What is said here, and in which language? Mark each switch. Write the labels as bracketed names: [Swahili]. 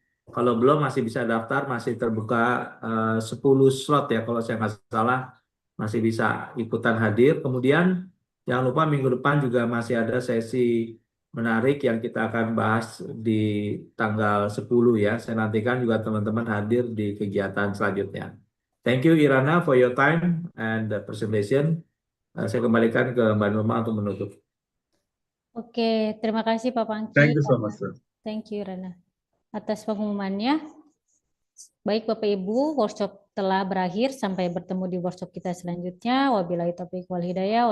[Indonesian] Kalau belum masih bisa daftar, masih terbuka 10 slot ya kalau saya nggak salah, masih bisa ikutan hadir. Kemudian jangan lupa minggu depan juga masih ada sesi menarik yang kita akan bahas di tanggal 10 ya. Saya nantikan juga teman-teman hadir di kegiatan selanjutnya. [English] Thank you Irana for your time and the presentation. [Indonesian] Saya kembalikan ke Mbak Nurma untuk menutup. Oke, terima kasih Pak Pangki. [English] Thank you so much, sir. Thank you Rana. [Indonesian] Atas pengumumannya. Baik Bapak Ibu, workshop telah berakhir. Sampai bertemu di workshop kita selanjutnya. [Arabic] Wabillahi taufiq wal hidayah.